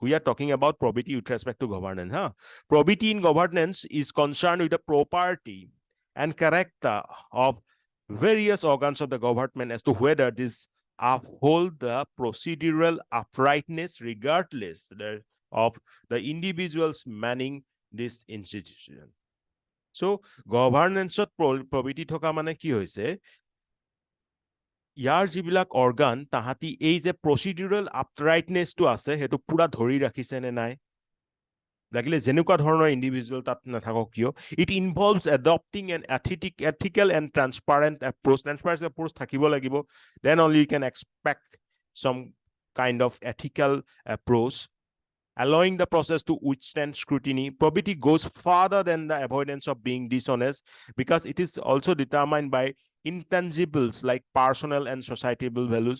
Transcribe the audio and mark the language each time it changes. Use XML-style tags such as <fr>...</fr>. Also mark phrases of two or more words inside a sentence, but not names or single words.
<en>we are talking about probity with respect to governance. Probity in governance is concerned with the property and character of various organs of the government as to whether this uphold the procedural uprightness regardless of the individuals manning this institution. So governance probity</en> <as>থকা মানে কি হৈছে ইয়াৰ যিবিলাক অৰ্গান তাহাঁতি এই যে</as> <en>procedural uprightness</en> <as>আছে সেইটো পুৰা ধৰি ৰাখিছে নে নাই লাগিলে যেনেকুৱা ধৰণৰ ইণ্ডিভিজুৱেল তাত নাথাকক কিয়</as> <en>it involves adopting an ethical and transparent approach transparent approach</en> <as>থাকিব লাগিব</as> <en>then only you can expect some kind of ethical approach allowing the process to withstand scrutiny. Probity goes farther than the avoidance of being dishonest because it is also determined by intangibles like personal and societal values.</en>